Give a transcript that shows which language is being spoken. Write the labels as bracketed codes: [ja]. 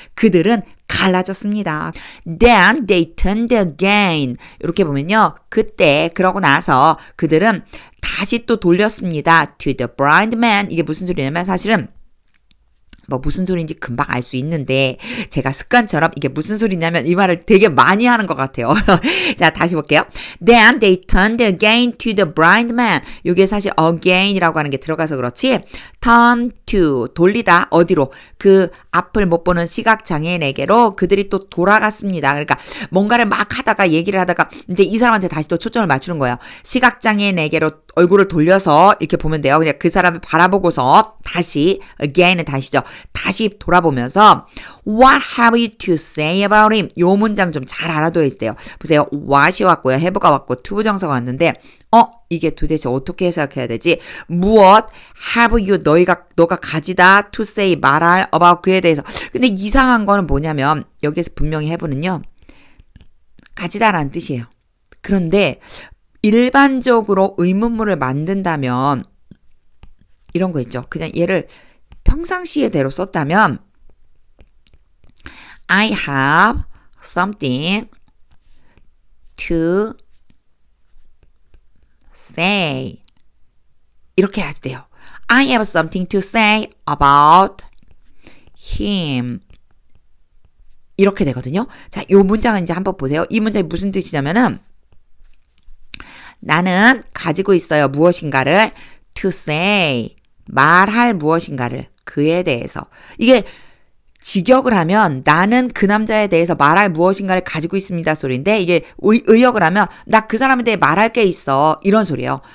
[ko] 그들은 갈라졌습니다. [en] Then they turned again. [ko] 이렇게 보면요. 그때 그러고 나서 그들은 다시 또 돌렸습니다. [en] To the blind man. [ko] 이게 무슨 소리냐면 사실은 뭐 무슨 소리인지 금방 알 수 있는데 제가 습관처럼 이게 무슨 소리냐면 이 말을 되게 많이 하는 것 같아요. 자, 다시 볼게요. [en] Then they turned again to the blind man. [ko] 이게 사실 again이라고 하는 게 들어가서 그렇지 turn to 돌리다 어디로 그 앞을 못 보는 시각장애인에게로 그들이 또 돌아갔습니다. 그러니까 뭔가를 막 하다가 얘기를 하다가 이제 이 사람한테 다시 또 초점을 맞추는 거예요. 시각장애인에게로 얼굴을 돌려서 이렇게 보면 돼요. 그냥 그 사람을 바라보고서 다시 again은 다시죠. 다시 돌아보면서 [en] What have you to say about him? [ko] 요 문장 좀 잘 알아둬야 있어요. 보세요. what이 왔고요. have가 왔고 to 부정사가 왔는데 이게 도대체 어떻게 해석해야 되지? 무엇 have you 너가 가지다 to say 말할 about 그에 대해서. 근데 이상한 거는 뭐냐면 여기에서 분명히 have는요. 가지다라는 뜻이에요. 그런데 일반적으로 의문문을 만든다면 이런 거 있죠. 그냥 얘를 평상시에대로 썼다면 [en] I have something to say [ko] 이렇게 해야 돼요. [en] I have something to say about him 이렇게 되거든요. [ko] 자, 이 문장은 이제 한번 보세요. 이 문장이 무슨 뜻이냐면은 나는 가지고 있어요. 무엇인가를 to say 말할 무엇인가를 그에 대해서 이게 직역을 하면 나는 그 남자에 대해서 말할 무엇인가를 가지고 있습니다 소리인데 이게 의역을 하면 나 그 사람에 대해 말할 게 있어 이런 소리예요.